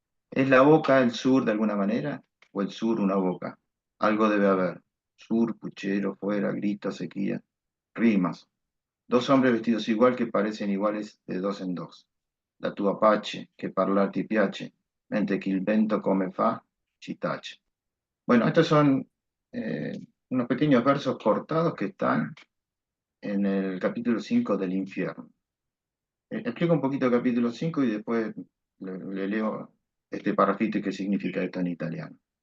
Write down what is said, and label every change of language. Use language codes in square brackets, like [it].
[es] ¿Es la boca el sur de alguna manera? ¿O el sur una boca? Algo debe haber. Sur, puchero, fuera, grito, sequía. Rimas. Dos hombres vestidos igual que parecen iguales de dos en dos. [it] La tua pace, che parlar ti piace, mentre che il vento come fa, ci tace. [es] Bueno, estos son eh, unos pequeños versos cortados que están en el capítulo 5 del infierno. Explico un poquito el capítulo 5 y después le leo este parrafito y qué significa esto en italiano.